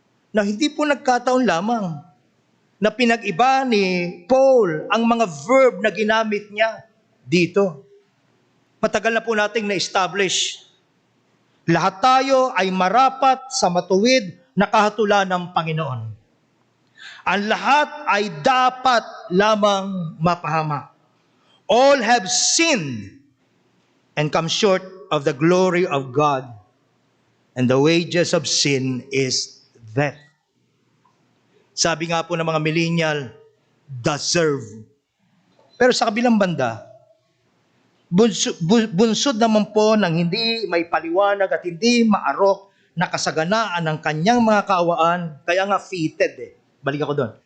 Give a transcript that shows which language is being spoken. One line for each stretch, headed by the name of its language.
Filipino: Na hindi po nagkataon lamang na pinag-iba ni Paul ang mga verb na ginamit niya dito. Matagal na po nating na-establish. Lahat tayo ay marapat sa matuwid na kahatulan ng Panginoon. Ang lahat ay dapat lamang mapahamak.
English: All have sinned and come short of the glory of God. And the wages of sin is death.
Filipino: Sabi nga po ng mga millennial, deserve. Pero sa kabilang banda, bunsod naman po ng hindi may paliwanag at hindi maarok na kasaganaan ng kanyang mga kaawaan, kaya nga fitted Balik ako doon.